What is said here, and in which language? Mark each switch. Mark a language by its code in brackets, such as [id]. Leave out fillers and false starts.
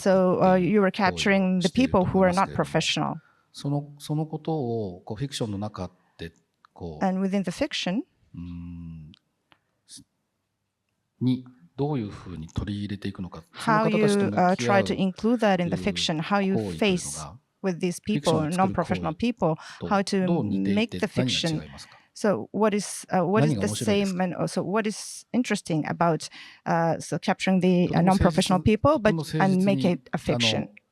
[en] So you were capturing the people who are not professional. [ja] そのことをフィクションの中で [en] And within the fiction, [ja] にどういうふうに取り入れていくのか。 [en] how you try to include that in the fiction, how you face with these people, non-professional people, how to make the fiction. So what is the same, and also what is interesting about so capturing the non-professional people, but and make it a fiction?